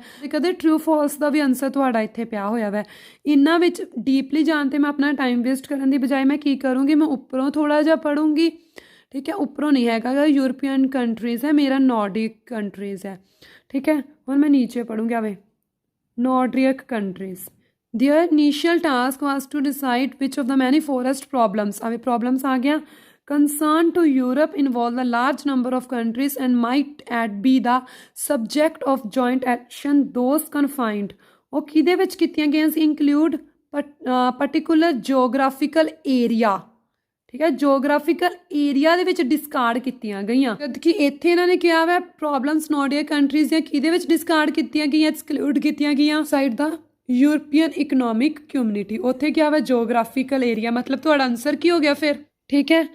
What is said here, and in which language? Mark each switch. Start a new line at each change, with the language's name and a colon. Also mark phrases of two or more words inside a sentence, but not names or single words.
Punjabi: ਕਦੇ
English: true false
Punjabi: ਦਾ ਵੀ ਆਨਸਰ ਤੁਹਾਡਾ ਇੱਥੇ ਪਿਆ ਹੋਇਆ ਵਾ। ਇਹਨਾਂ ਵਿੱਚ ਡੀਪਲੀ ਜਾਣ ਤੇ ਮੈਂ ਆਪਣਾ
English: time waste
Punjabi: ਕਰਨ ਦੀ ਬਜਾਏ ਮੈਂ ਕੀ ਕਰੂੰਗੀ, ਮੈਂ ਉੱਪਰੋਂ ਥੋੜ੍ਹਾ ਜਿਹਾ ਪੜੂੰਗੀ, ਠੀਕ ਹੈ। ਉੱਪਰੋਂ ਨਹੀਂ ਹੈਗਾ
English: European countries
Punjabi: ਹੈ, ਮੇਰਾ
English: Nordic countries
Punjabi: ਹੈ, ਠੀਕ ਹੈ। ਹੁਣ ਮੈਂ ਨੀਚੇ ਪੜੂੰਗੀ ਆਵੇ
English: Nordic countries. Their initial task was to decide which of the many forest problems, आवे problems
Punjabi: ਆ ਗਿਆ,
English: concern to Europe involve a large number of countries and might be the subject of joint action those confined।
Punjabi: ਉਹ ਕਿਹਦੇ ਵਿੱਚ ਕੀਤੀਆਂ ਗਈਆਂ ਸੀ?
English: include particular geographical area,
Punjabi: ਠੀਕ ਹੈ।
English: geographical area
Punjabi: ਦੇ ਵਿੱਚ ਡਿਸਕਾਰਡ ਕੀਤੀਆਂ ਗਈਆਂ, ਜਦ ਕਿ ਇੱਥੇ ਇਹਨਾਂ ਨੇ ਕਿਹਾ ਵਾ
English: problems Nordic countries
Punjabi: ਦੀਆਂ ਕਿਹਦੇ ਵਿੱਚ ਡਿਸਕਾਰਡ ਕੀਤੀਆਂ ਗਈਆਂ, ਐਕਸਕਲੂਡ ਕੀਤੀਆਂ ਗਈਆਂ ਸਾਈਡ ਦਾ ਯੂਰਪੀਅਨ ਇਕਨੋਮਿਕ ਕਮਿਊਨਿਟੀ। ਉੱਥੇ ਕਿਹਾ ਵਾ
English: geographical area,
Punjabi: ਮਤਲਬ ਤੁਹਾਡਾ ਆਨਸਰ ਕੀ ਹੋ ਗਿਆ ਫਿਰ, ਠੀਕ ਹੈ।